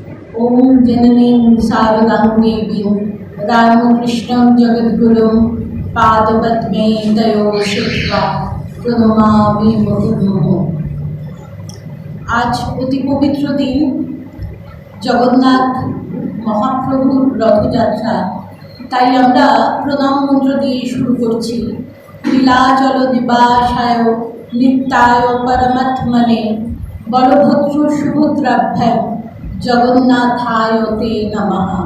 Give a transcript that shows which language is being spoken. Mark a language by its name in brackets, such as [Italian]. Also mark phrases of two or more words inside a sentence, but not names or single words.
[Sanskrit] ओम जननीं शारदां देवीं रामकृष्णं जगद्गुरुं पादपद्मे दयोशित्वा प्रणमामि मुहुर्मुहुः। [Bangla] आज অতি পবিত্র দিন, জগন্নাথ মহাপ্রভুর রথযাত্রা। তাই আমরা প্রণাম মন্ত্র দিয়ে শুরু করছি। [Sanskrit] লীলাচল দিবাসায় নিত্যায় পরমাত্মনে বলভদ্র সুভদ্রাভ্যাম জগন্নাথায় তে নমঃ।